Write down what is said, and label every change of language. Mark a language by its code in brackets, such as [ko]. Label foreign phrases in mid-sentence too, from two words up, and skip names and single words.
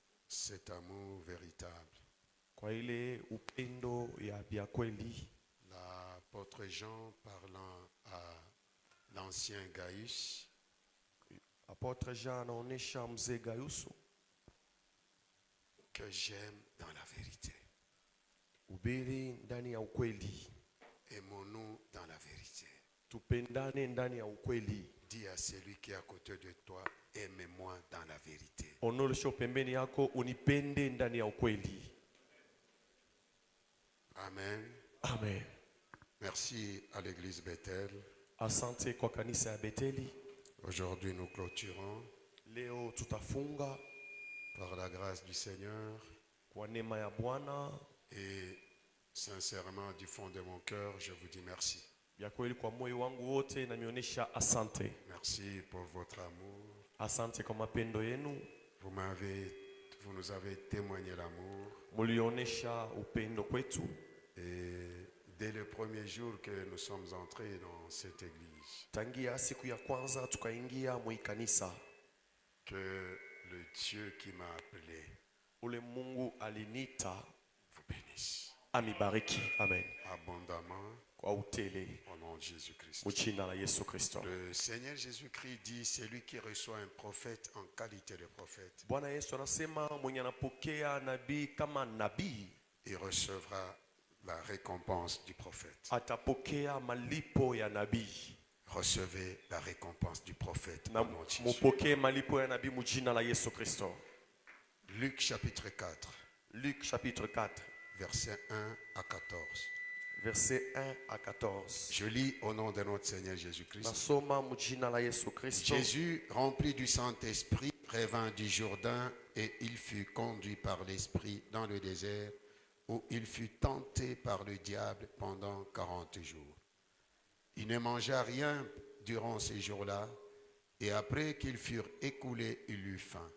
[fr] cet amour véritable. [sw] Kwa ile upendo ya vya kweli. [fr] L'apôtre Jean parlant à l'ancien Gaius, [sw] Apotre Jean anaonesha mzee Gaiusu [fr] que j'aime dans la vérité. [sw] ubiri ndani ya ukweli. [fr] Aimons-nous dans la vérité. [sw] Tupendane ndani ya ukweli. [fr] Dis à celui qui est à côté de toi, aimez-moi dans la vérité. [sw] Onolosha pembeni yako, unipende ndani ya ukweli. [fr] Amen. [sw] Amen. [fr] Merci à l'église Bethel. [sw] Asante kwa kanisa ya Beteli. [fr] Aujourd'hui nous clôturons [sw] Leo tutafunga [fr] par la grâce du Seigneur [sw] kwa neema ya Bwana. [fr] et sincèrement du fond de mon cœur, je vous dis merci. [sw] Ya kweli kwa moyo wangu wote namionyesha asante. [fr] Merci pour votre amour. [sw] Asante kwa mapendo yenu. [fr] Vous nous avez témoigné l'amour. [sw] Mulionesha upendo kwetu. [fr] Et dès le premier jour que nous sommes entrés dans cette église, [sw] Tangia siku ya kwanza tukaingia mwi kanisa, [fr] que le Dieu qui m'a appelé [sw] ule Mungu alinita [fr] vous bénisse [sw] amibariki. Amen. [fr] abondamment [sw] Kwa utele [fr] au nom de Jésus-Christ. [sw] mchina la Yesu Kristo. [fr] Le Seigneur Jésus-Christ dit, c'est lui qui reçoit un prophète en qualité de prophète. [sw] Bwana Yesu anasema mwenye anapokea nabii kama nabii [fr] Il recevra la récompense du prophète. [sw] atapokea malipo ya nabii. [fr] Recevez la récompense du prophète [sw] Na [fr] au nom de Jésus. [sw] mupokee malipo ya nabii mjina la Yesu Kristo. [fr] Luc chapitre 4, Luc chapitre 4, versets 1 à 14. verset 1 à 14. Je lis au nom de notre Seigneur Jésus-Christ. [sw] Nasoma mjina la Yesu Kristo. [fr] Jésus, rempli du Saint-Esprit, revint du Jourdain et il fut conduit par l'Esprit dans le désert où il fut tenté par le diable pendant 40 jours. Il ne mangea rien durant ces jours-là et après qu'ils furent écoulés, il eut faim.